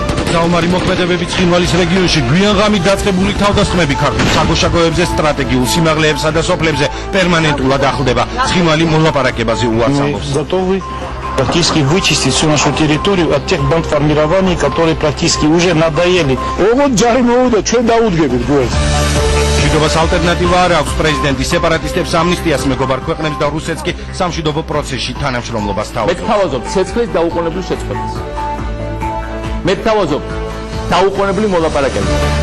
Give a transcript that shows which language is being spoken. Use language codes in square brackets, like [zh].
[ka] საომარი მოქმედებები ცხინვალის რეგიონში გვიან ღამით დაწყებული თავდასხმები ქართულ საგუშაგოებზე, სტრატეგიულ სიმაღლეებსა და სოფლებზე პერმანენტულად ახლდება. ცხინვალი მოლაპარაკებაზე უარს ამბობს. [ru] Практически вычистить всю нашу территорию от тех бандформирований, которые практически уже надоели. [ka] მშვიდობას ალტერნატივა არ აქვს. პრეზიდენტი სეპარატისტებს ამნისტიას მეგობარ ქვეყნებს და რუსეთს კი სამშვიდობო პროცესში თანამშრომლობას თავაზობს. მე გთავაზობ ცეცხლის დაუყოვნებლივ შეწყვეტას. მე გთავაზობ დაუყოვნებლივ მოლაპარაკებას.